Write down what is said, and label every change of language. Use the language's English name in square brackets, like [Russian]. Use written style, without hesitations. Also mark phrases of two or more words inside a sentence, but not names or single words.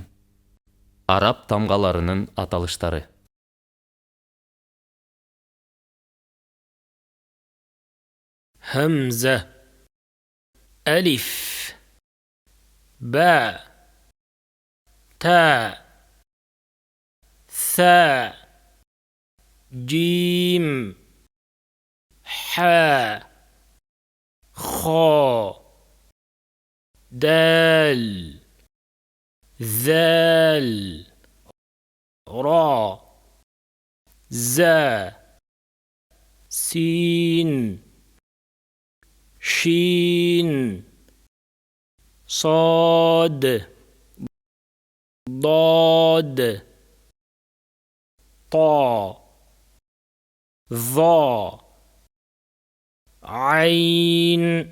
[Crimean Tatar] Arap tamğalarının atалыштары. [Arabic] همزة، ألف، باء، تاء, ثاء، جيم، حاء, خاء، دال، ذال، راء، زاي, sin, شين صاد ضاد طا ظا عين